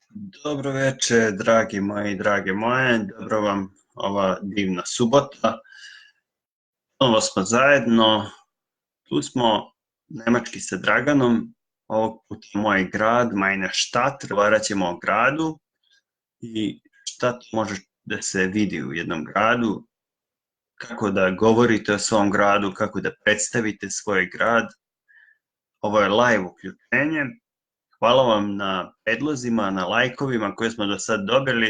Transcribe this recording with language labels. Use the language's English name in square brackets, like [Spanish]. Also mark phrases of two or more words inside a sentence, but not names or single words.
[Serbian] Dobro večer, dragi moji, drage moje, dobro vam ova divna subota. Ponovo smo zajedno, tu smo nemački sa Draganom, ovog puta moj grad, [German] meine Stadt, [Serbian] razgovarat ćemo o gradu i šta to može da se vidi u jednom gradu, kako da govorite o svom gradu, kako da predstavite svoj grad. Ovo je live uključenje. Hvala vam na predlozima, na lajkovima koje smo do sad dobili.